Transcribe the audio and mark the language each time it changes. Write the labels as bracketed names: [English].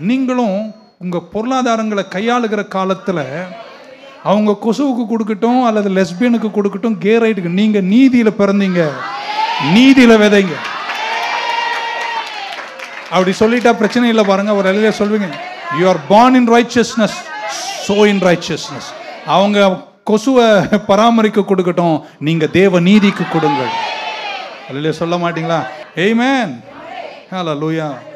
[Tamil] நீங்களும் உங்கள் பொருளாதாரங்களை கையாளுகிற காலத்தில் அவங்க கொசுவுக்கு கொடுக்கட்டும் அல்லது லெஸ்பியனுக்கு கொடுக்கட்டும், கே ரைட்டுக்கு, நீங்கள் நீதியில் பிறந்தீங்க, நீதியில் விதைங்க. அப்படி சொல்லிட்டா பிரச்சனை இல்லை பாருங்க. ஒரு அலையில சொல்வீங்க, [English] You are born in righteousness, sow in righteousness. [Tamil] அவங்க கொசுவை பராமரிக்க கொடுக்கட்டும், நீங்க தேவ நீதிக்கு கொடுங்கள். அல்லேலூயா சொல்ல மாட்டீங்களா? ஆமென். ஹல்லேலூயா.